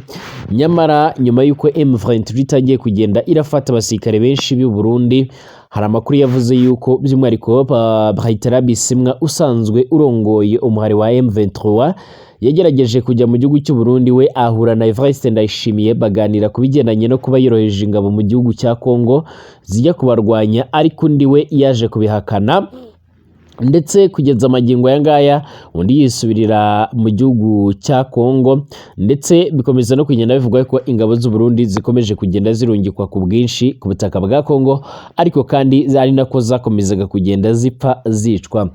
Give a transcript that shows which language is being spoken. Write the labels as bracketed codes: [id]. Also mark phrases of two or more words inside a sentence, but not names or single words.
[rw] Nyamara nyuma y'uko M23 itagiye kugenda irafata abasirikare benshi b'u Burundi, hari amakuru yavuze yuko by'umwihariko Barthélémy Bisimwa usanzwe urongoye umuhari wa M23 yagerageje kujya mu gihugu cy'u Burundi, we ahura na Evariste Ndayishimiye baganira ku bigendanye no kuba yoroheje ingabo mu gihugu cya Kongo zijya kubarwanya, ariko undi we yaje kubihakana, ndetse kugeza amagingo aya ngaya undi yisubirira mu gihugu cya Kongo, ndetse bikomeza no kugenda bivugwa ko ingabo z'u Burundi zikomeje kugenda zirungikwa ku bwinshi ku butaka bwa Kongo, ariko kandi ari nako zakomezaga kugenda zipfa zicwa.